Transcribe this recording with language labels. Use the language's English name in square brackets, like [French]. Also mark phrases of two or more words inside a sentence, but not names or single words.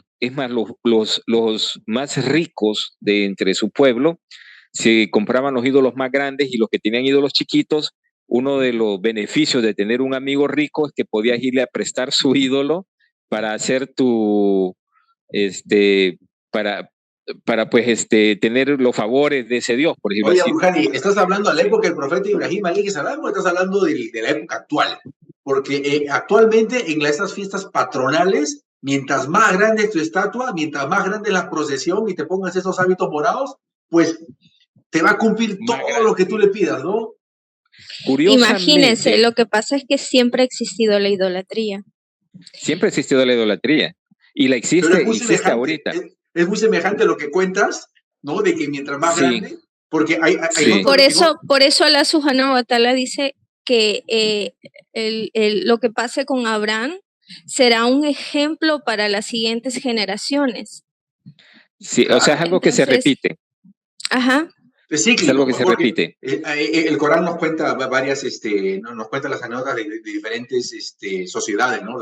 [Spanish] Es más, los más ricos de entre su pueblo se compraban los ídolos más grandes, y los que tenían ídolos chiquitos, uno de los beneficios de tener un amigo rico es que podías irle a prestar su ídolo para hacer para tener los favores de ese Dios, por ejemplo. Oye, Abdul-Hadi, ¿estás hablando de la época del profeta Ibrahim [Arabic] عليه السلام [Spanish] o estás hablando de la época actual? Porque actualmente en estas fiestas patronales, mientras más grande es tu estatua, mientras más grande la procesión y te pongas esos hábitos morados, pues te va a cumplir todo lo que tú le pidas, ¿no? Imagínense, lo que pasa es que siempre ha existido la idolatría. Siempre ha existido la idolatría. Y la existe ahorita. Es muy semejante a lo que cuentas, ¿no? De que mientras más grande, porque hay por eso [Arabic] الله سبحانه وتعالى [Spanish] dice que lo que pase con Abraham será un ejemplo para las siguientes generaciones. Sí, o sea, es algo que se repite. Ajá. Es cíclico, es algo que se repite. El Corán nos cuenta varias, nos cuenta las anécdotas de diferentes sociedades, ¿no?